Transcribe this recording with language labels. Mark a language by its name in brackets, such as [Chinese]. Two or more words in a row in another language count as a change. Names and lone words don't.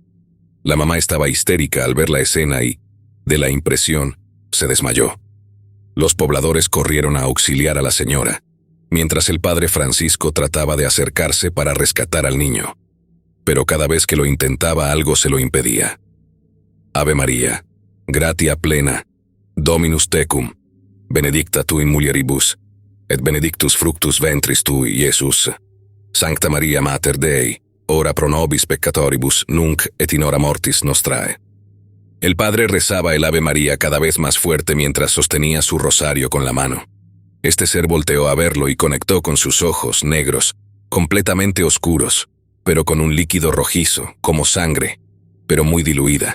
[Spanish] La mamá estaba histérica al ver la escena y, de la impresión, se desmayó. Los pobladores corrieron a auxiliar a la señora, mientras el padre Francisco trataba de acercarse para rescatar al niño. Pero cada vez que lo intentaba algo se lo impedía. «Ave María», [Latin] gratia plena, Dominus tecum, benedicta tu in mulieribus, et benedictus fructus ventris tui, Iesus. Sancta Maria Mater Dei, ora pro nobis peccatoribus, nunc et in hora mortis nostrae. [Spanish] El padre rezaba el Ave María cada vez más fuerte mientras sostenía su rosario con la mano. Este ser volteó a verlo y conectó con sus ojos negros, completamente oscuros, pero con un líquido rojizo, como sangre, pero muy diluida.